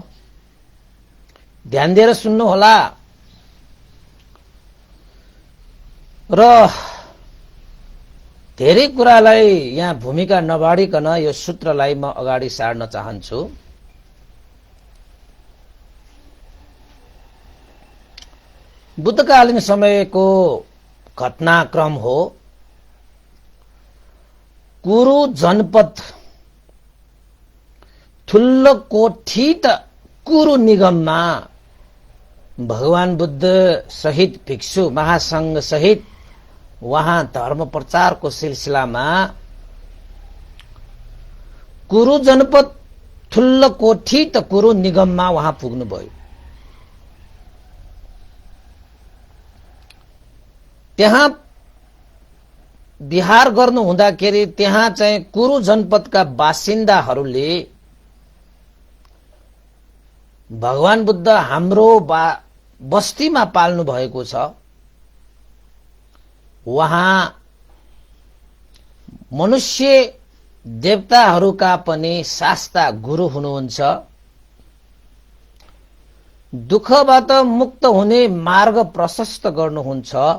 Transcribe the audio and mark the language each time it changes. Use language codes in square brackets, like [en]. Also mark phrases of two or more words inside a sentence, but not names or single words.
[ne] ध्यान दिएर सुन्नु होला र धेरै कुरालाई यहाँ भूमिका नबाडिकन यो सूत्रलाई म अगाडि सार्न चाहन्छु। बुद्धकालीन समयको घटनाक्रम हो। कुरु जनपद ठुल्लो कोठी त कुरु निगममा भगवान बुद्ध सहित भिक्षु महासंघ सहित वहाँ धर्म प्रचारको सिलसिलामा कुरु जनपद ठुल्लो कोठी त कुरु निगममा वहाँ पुग्नुभयो। त्यहाँ विहार गर्नु हुँदाखेरि त्यहाँ चाहिँ कुरु जनपदका बासिन्दाहरूले भगवान बुद्ध हाम्रो बस्तीमा पाल्नु भएको छ, वहाँ मनुष्य देवताहरूका पनि शास्ता गुरु हुनुहुन्छ, दुःखबाट मुक्त हुने मार्ग प्रशस्त गर्नुहुन्छ,